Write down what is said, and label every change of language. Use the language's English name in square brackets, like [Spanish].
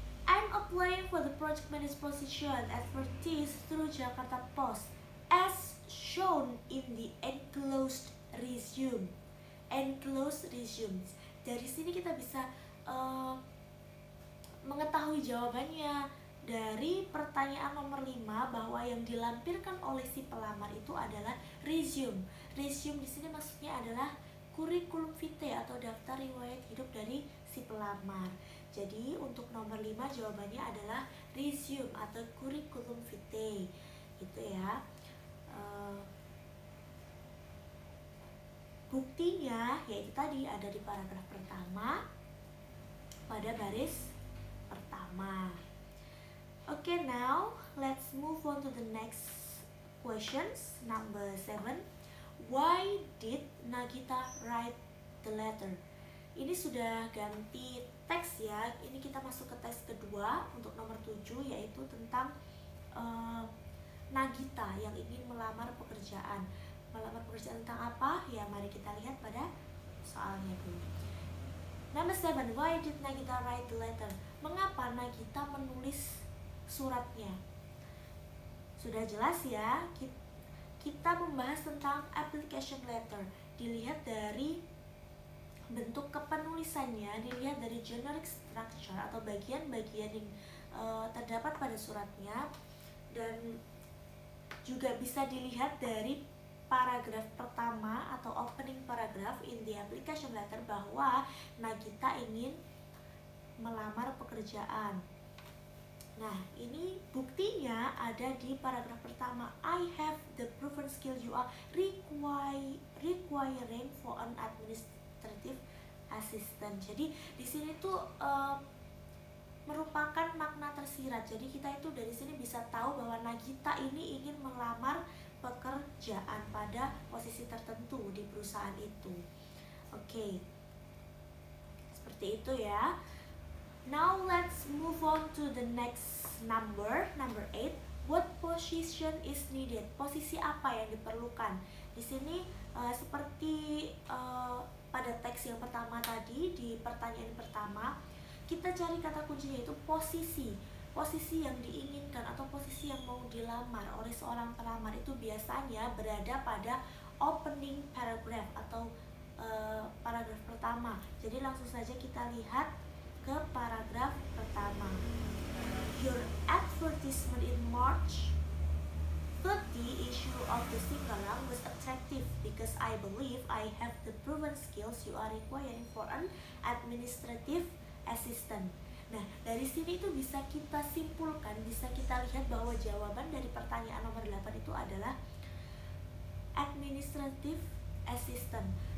[English] I'm applying for the project manager position at Vertis through Jakarta Post as shown in the enclosed resume. Enclosed resume. [Indonesian] Dari sini kita bisa mengetahui jawabannya dari pertanyaan nomor 5 bahwa yang dilampirkan oleh si pelamar itu adalah resume. Resume di sini maksudnya adalah kurikulum vitae atau daftar riwayat hidup dari si pelamar. Jadi untuk nomor 5 jawabannya adalah resume atau kurikulum vitae. Gitu ya. Buktinya yaitu tadi ada di paragraf pertama pada baris pertama. [English] Okay, now let's move on to the next questions. Number 7. Why did Nagita write the letter? [Indonesian] ini sudah ganti teks ya. Ini kita masuk ke teks kedua untuk nomor 7, yaitu tentang Nagita yang ingin melamar pekerjaan. Melamar pekerjaan tentang apa? Ya, mari kita lihat pada soalnya dulu. [English] Number 7, why did Nagita write the letter? [Indonesian] Mengapa Nagita menulis suratnya? Sudah jelas ya, kita membahas tentang application letter. Dilihat dari bentuk kepenulisannya, dilihat dari generic structure atau bagian-bagian yang terdapat pada suratnya, dan juga bisa dilihat dari paragraf pertama atau [English] opening paragraph in the application letter [Indonesian] bahwa Nagita ingin melamar pekerjaan. Nah, ini buktinya ada di paragraf pertama. [English] I have the proven skill you are requiring for an administrative assistant. [Indonesian] Jadi di sini tuh merupakan makna tersirat. Jadi kita itu dari sini bisa tahu bahwa Nagita ini ingin melamar pekerjaan pada posisi tertentu di perusahaan itu. Oke. Seperti itu ya. [English] Now let's move on to the next number 8. What position is needed? [Indonesian] Posisi apa yang diperlukan? Di sini seperti pada teks yang pertama tadi, di pertanyaan pertama, kita cari kata kuncinya itu posisi yang diinginkan atau posisi yang mau dilamar oleh seorang pelamar itu biasanya berada pada opening paragraph atau paragraf pertama. Jadi langsung saja kita lihat ke paragraf pertama. [English] Your advertisement in March 30 issue of the Singgalang was attractive because I believe I have the proven skills you are requiring for an administrative assistant. [Indonesian] Nah, dari sini itu bisa kita simpulkan, bisa kita lihat bahwa jawaban dari pertanyaan nomor 8 itu adalah administrative assistant.